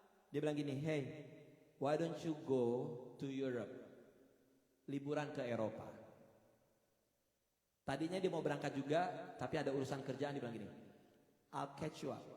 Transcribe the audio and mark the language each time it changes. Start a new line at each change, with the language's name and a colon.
Indonesian: Dia bilang gini,
English: hey, why don't you go to Europe?
Indonesian: Liburan ke Eropa. Tadinya dia mau berangkat juga, tapi ada urusan kerjaan. Dia bilang gini,
English: I'll catch you up.